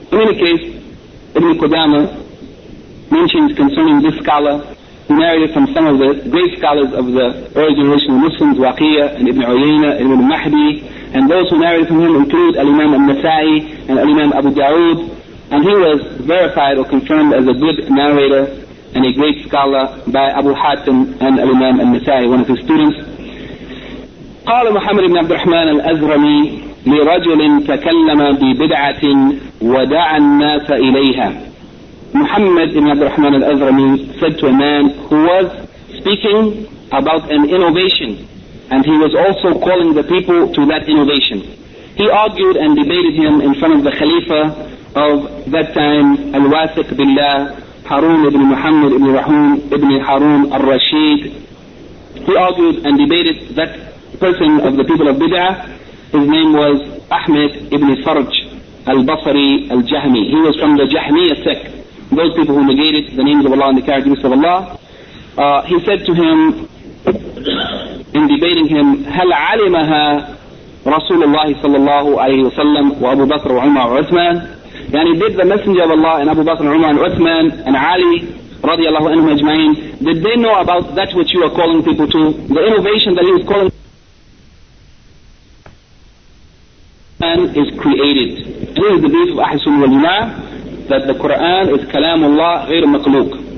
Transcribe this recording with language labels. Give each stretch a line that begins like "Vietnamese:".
English: In any case, Ibn Qudama mentions concerning this scholar, he narrated from some of the great scholars of the early generation of Muslims, Waqiyah and Ibn Uyayna and Ibn Mahdi, and those who narrated from him include Al-Imam Al-Nasa'i and Al-Imam Abu Dawud, and he was verified or confirmed as a good narrator and a great scholar by Abu Hatim and Al-Imam Al-Nasa'i, one of his students.
Arabic: قال محمد بن عبد الرحمن الأزرمي لرجل تكلم ببدعة ودعا الناس إليها.
English: Muhammad ibn Abd al-Rahman al-Azrami said to a man who was speaking about an innovation, and he was also calling the people to that innovation. He argued and debated him in front of the Khalifa of that time, Al-Wasiq Billah, Harun ibn Muhammad ibn Rahun ibn Harun al-Rashid. He argued and debated that person of the people of Bid'ah. His name was Ahmed ibn Sarj al-Basri al-Jahmi. He was from the Jahmiya sect, those people who negated the names of Allah and the characteristics of Allah. He said to him, in debating him,
Arabic: هَلْ عَلِمَهَا رَسُولُ اللَّهِ صَلَّى اللَّهُ عَلَيْهِ وَسَلَّمُ وَأَبُو بَكْرُ وَعُمَرُ وَعُثْمَانُ.
English: Yani, did the Messenger of Allah and Abu Bakr and Umar and Uthman and Ali
Arabic: رضي الله عنهم أجمعين,
English: did they know about that which you are calling people to? The innovation that he was calling man is created. This is the belief of Ahl Sunnah wal Jama'ah, that the Qur'an is kalamullah ghayr maqluq.